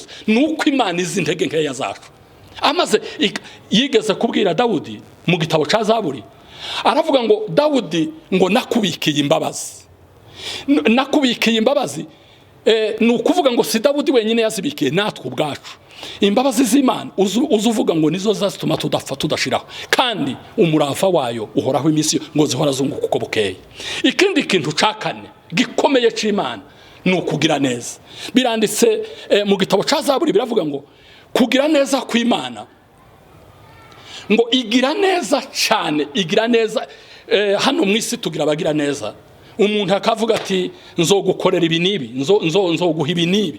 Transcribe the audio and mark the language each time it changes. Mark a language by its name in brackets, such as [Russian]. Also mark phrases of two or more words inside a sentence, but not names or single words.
[Rundi] Nuko Imana izi intege nkeya zacu. Amaze yigeze kubwira Dawudi mu gitabo ca Zaburi, aravuga ngo Dawudi ngo nakubikiye imbabazi. Nakubikiye imbabazi, nukuvuga ngo si Dawudi wenyine yazibikiye, natwe ubwacu. Imbabazi z'Imana uzuvuga ngo nizo zazituma tudapfa tudashiraho, kandi umurava wayo uhoraho iminsi ngo zihora zunguka uko bukeye. Ikindi kintu ca kane gikomeye c'Imana nukugira neza. Biranditse mu gitabo ca Zaburi, biravuga ngo kugira neza kw'Imana ngo igira neza cyane, igira neza. Hano mwisi tugira abagira neza. Umuntu akavuga ati nzogukorera ibi nibi, nzoguha ibi nibi.